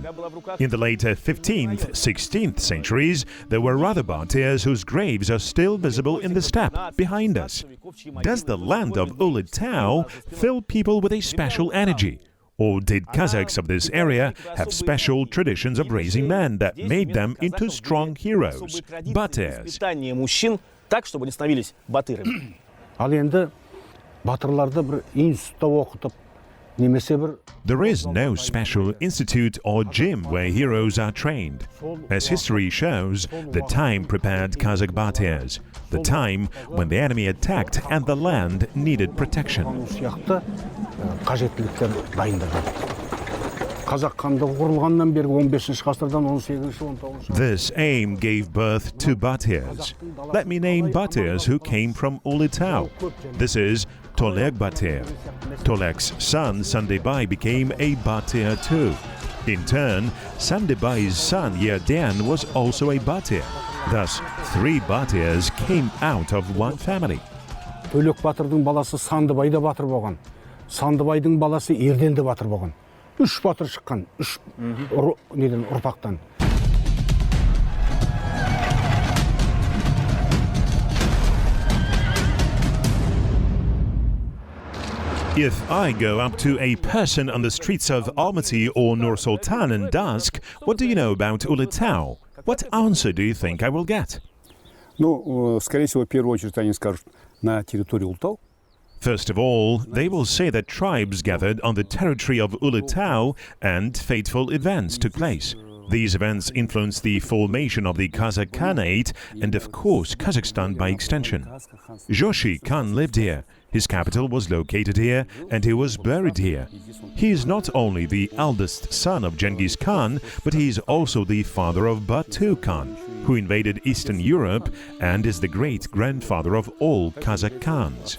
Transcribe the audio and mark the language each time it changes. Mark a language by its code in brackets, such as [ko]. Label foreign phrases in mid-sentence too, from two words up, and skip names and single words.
[en] In the later 15th, 16th centuries, there were other Batiars whose graves are still visible in the steppe behind us. Does the land of Ulytau fill people with a special energy? Or did Kazakhs of this area have special traditions of raising men that made them into strong heroes, Batiars? [kk] Ал енді батырларды бір институтта оқытып, немесе бір... [en] There is no special institute or gym where heroes are trained. As history shows, the time prepared Kazakh Batiars, the time when the enemy attacked and the land needed protection. [kk] Сияқты қажеттіліктер дайындады. Қазақ хандығы құрылғаннан бергі 15-ші ғасырдан 18-ші 19-ші... [en] This aim gave birth to Batiars. Let me name Batiars who came from Ulytau. This is Tolek Batir. Tolek's son Sandebai became a Batir too. In turn, Sandebai's son Yerdan was also a Batir. Thus, 3 Batirs came out of one family. [kk] Төлек батырдың баласы Сандыбай да батыр болған. Сандыбайдың баласы Ерден де батыр болған. 3 батыр шыққан, 3 ұрпақтан. [en] If I go up to a person on the streets of Almaty or Nur-Sultan and ask, what do you know about Ulytau? What answer do you think I will get? [ru] Ну, скорее всего, в первую очередь они скажут на территории Ултау. [en] First of all, they will say that tribes gathered on the territory of Ulytau and fateful events took place. These events influenced the formation of the Kazakh Khanate and, of course, Kazakhstan by extension. Joshi Khan lived here. His capital was located here and he was buried here. He is not only the eldest son of Genghis Khan, but he is also the father of Batu Khan, who invaded Eastern Europe and is the great-grandfather of all Kazakh Khans.